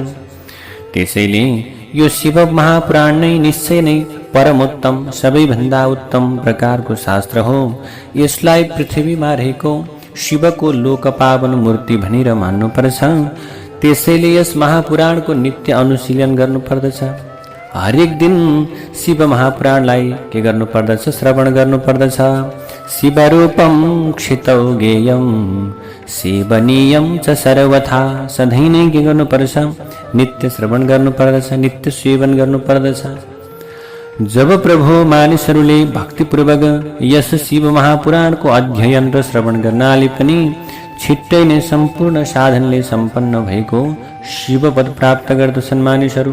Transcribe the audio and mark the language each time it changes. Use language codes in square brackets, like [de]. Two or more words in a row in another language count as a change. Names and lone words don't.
[ne] त्यसैले यो शिव महापुराण नै निश्चय नै परमोत्तम सबैभन्दा उत्तम प्रकारको शास्त्र हो। यसलाई पृथ्वीमा रहेको शिवको लोकपावन मूर्ति भनेर मान्नुपर्छ। त्यसैले यस महापुराणको नित्य अनुशीलन गर्नुपर्दछ। हरेक दिन शिव महापुराणलाई के गर्नुपर्दछ, श्रवण गर्नुपर्दछ। [sa] शिवरूपम क्षितौ गेयम सेवनीयम च सर्वथा। [ne] सधैँ नै के गर्नुपर्छ, नित्य श्रवण गर्नुपर्दछ, नित्य सेवन गर्नुपर्दछ। जब प्रभु मानिसहरूले भक्तिपूर्वक यस शिव महापुराणको अध्ययन र श्रवण गर्नाले पनि छिट्टै नै सम्पूर्ण साधनले सम्पन्न भएको शिवपद प्राप्त गर्दछन् मानिसहरू।